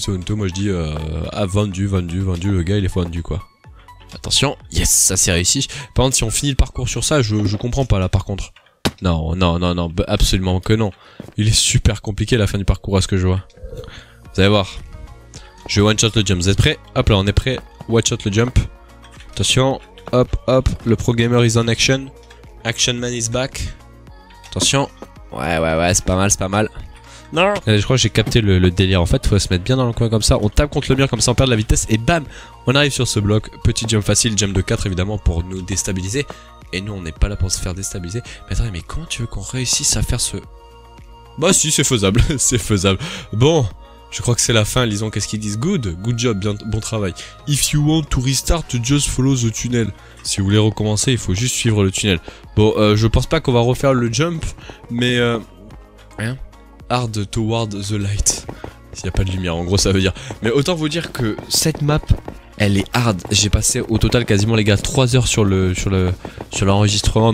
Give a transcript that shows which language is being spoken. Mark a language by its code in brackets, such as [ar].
[fr] Moi je dis vendu, le gars il est vendu quoi. Attention, yes, ça c'est réussi. Par contre si on finit le parcours sur ça, je comprends pas là par contre. Non, absolument que non. Il est super compliqué la fin du parcours à ce que je vois. Vous allez voir. Je one shot le jump, vous êtes prêts? Hop là, on est prêts. One shot le jump. Attention, hop, le pro gamer [en] is on action. Action man is back. [fr] Attention. Ouais, c'est pas mal. Non. Je crois que j'ai capté le délire. En fait, faut se mettre bien dans le coin comme ça. On tape contre le mur comme ça, on perd de la vitesse et bam, on arrive sur ce bloc. Petit jump facile, jump de 4 évidemment pour nous déstabiliser. Et nous, on n'est pas là pour se faire déstabiliser. Mais attendez, mais comment tu veux qu'on réussisse à faire ce... Bah si, c'est faisable, c'est faisable. Bon, je crois que c'est la fin. Lisons qu'est-ce qu'ils disent. [en] Good job, [fr] bon travail. [en] If you want to restart, just follow the tunnel. [fr] Si vous voulez recommencer, il faut juste suivre le tunnel. Bon, je pense pas qu'on va refaire le jump, mais... Hein? [en] Hard toward the light. [fr] S'il n'y a pas de lumière, en gros ça veut dire. Mais autant vous dire que cette map, elle est hard. J'ai passé au total quasiment les gars 3 heures sur l'enregistrement.